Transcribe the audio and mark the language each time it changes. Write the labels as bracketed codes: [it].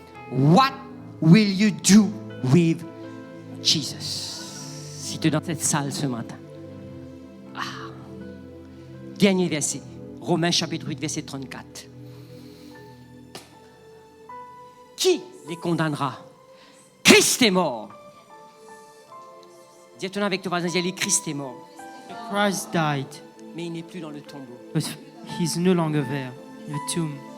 [en] What will you do with Jesus? [fr] Si tu es dans cette salle ce matin. Dernier verset. Romains chapitre 8, verset 34. Qui les condamnera? Christ est mort. Dis-toi avec ton voisin, dis-lui, Christ est mort. [en] Christ died, [fr] Mais il n'est plus dans le tombeau. [en] but he's no longer there, in the tomb.